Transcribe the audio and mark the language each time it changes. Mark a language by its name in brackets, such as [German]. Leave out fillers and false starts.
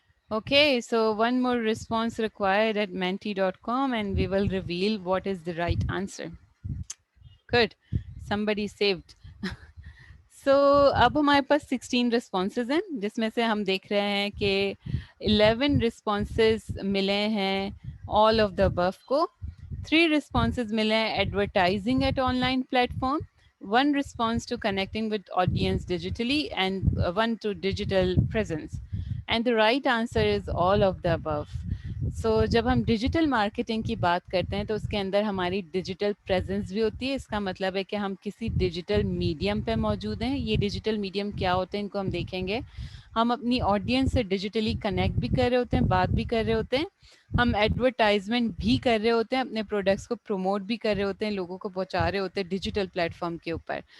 [English] Okay, so one more response required at menti.com and we will reveal what is the right answer. Good. Somebody saved. [Urdu] سو اب ہمارے پاس 16 responses ہیں، جس میں سے ہم دیکھ رہے ہیں کہ 11 رسپانسز ملے ہیں [English] all of the above [Urdu] کو، 3 رسپانسز ملے ہیں [English] Advertising at online platform, 1 response to connecting with audience digitally, and 1 to digital presence. And the right answer is all of the above. [Urdu] سو جب ہم ڈیجیٹل مارکیٹنگ کی بات کرتے ہیں تو اس کے اندر ہماری ڈیجیٹل پریزنس بھی ہوتی ہے. اس کا مطلب ہے کہ ہم کسی ڈیجیٹل میڈیم پہ موجود ہیں. یہ ڈیجیٹل میڈیم کیا ہوتے ہیں ان کو ہم دیکھیں گے. ہم اپنی آڈینس سے ڈیجیٹلی کنیکٹ بھی کر رہے ہوتے ہیں، بات بھی کر رہے ہوتے ہیں، ہم ایڈورٹائزمنٹ بھی کر رہے ہوتے ہیں، اپنے پروڈکٹس کو پروموٹ بھی کر رہے ہوتے ہیں، لوگوں کو پہنچا رہے ہوتے ہیں ڈیجیٹل پلیٹ فارم کے اوپر.